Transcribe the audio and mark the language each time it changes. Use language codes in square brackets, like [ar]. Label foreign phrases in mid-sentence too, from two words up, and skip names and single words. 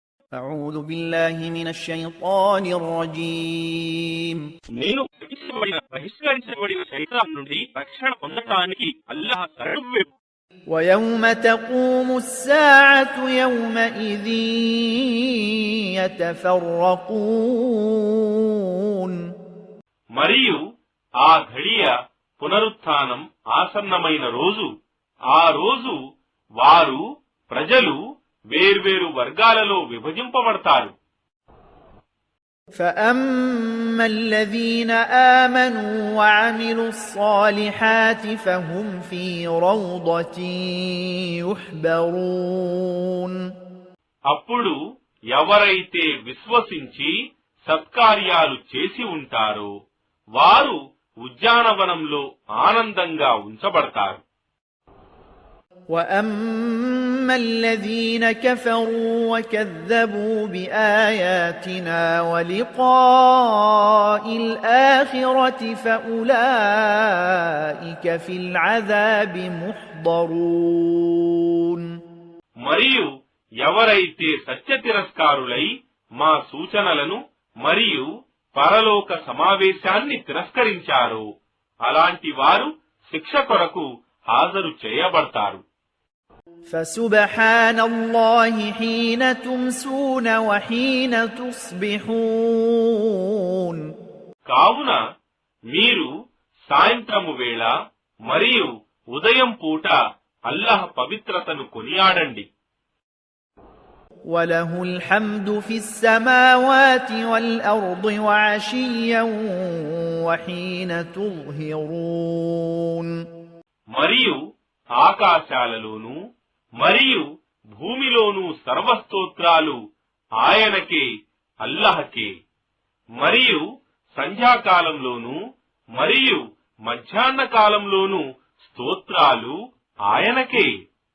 [ar] أعوذ بالله من الشيطان الرجيم [te] నేను బహిష్కరించబడిన శైతాన్ నుండి రక్షణ పొందటానికి అల్లాహ్ శరణు. [ar] ويوم تقوم الساعة يومئذ يتفرقون [te] మరియు ఆ ఘడియ పునరుత్థానం ఆసన్నమైన రోజు, ఆ రోజు వారు ప్రజలు వేర్వేరు వర్గాలలో విభజింపబడతారు. [ar] فأما الذين آمنوا وعملوا الصالحات فهم في روضة يحبرون [te] అప్పుడు ఎవరైతే విశ్వసించి సత్కార్యాలు చేసి ఉంటారో వారు ఉద్యానవనంలో ఆనందంగా ఉంచబడతారు. [ar] وأما الذين كفروا وكذبوا بآياتنا ولقاء الآخرة فأولئك في العذاب محضرون [te] మరియు ఎవరైతే సత్య తిరస్కారులై మా సూచనలను మరియు పరలోక సమావేశాన్ని తిరస్కరించారో అలాంటి వారు శిక్ష కొరకు హాజరు చేయబడతారు. [ar] فسبحان الله حين تمسون وحين تصبحون [te] కావున మీరు సాయంత్రము వేళ మరియు ఉదయం పూట అల్లాహ్ పవిత్రతను కొనియాడండి. [ar] وله الحمد في السماوات والأرض وعشيا وحين تظهرون [te] మరియు ఆకాశాలలోనూ మరియు భూమిలోనూ సర్వస్తోత్రాలు ఆయనకే, అల్లాహకే. మరియు సంధ్యాకాలంలోనూ మరియు మధ్యాహ్న కాలంలోనూ స్తోత్రాలు ఆయనకే.